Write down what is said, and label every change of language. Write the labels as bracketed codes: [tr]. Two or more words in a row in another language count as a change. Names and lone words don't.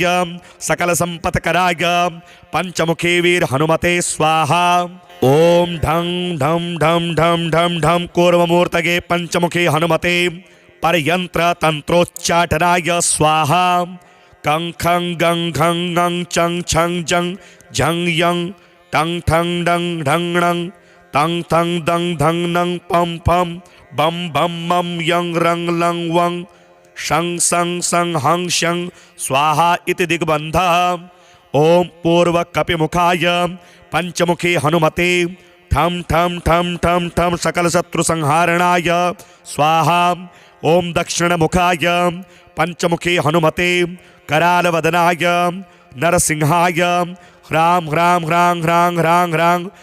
[sa] सकलसंपत्कराय पंचमुखे वीर हनुमते स्वाहा ओम ढं ढं ढं ढं ढं ढं कूर्ममूर्तये पंचमुखे हनुमते परयंत्र तंत्रोच्चाटनाय स्वाहा कं खं गं घं गं चं छं जं झं यं टं ठं डं ढं णं तं थं दं धं नं पं पं बम बम मम यं रं लं वं शं सं सं हं शं स्वाहा इति दिग्बन्धः ओम पूर्वकपिमुखाय पंचमुखे हनुमते ठं ठं ठं ठं ठं सकलशत्रुसंहारणाय स्वाहा ओम दक्षिणमुखाय पंचमुखे हनुमते करालवदनाय नरसिंहाय ह्रां ह्रां ह्रां ह्रां ह्रां ह्रां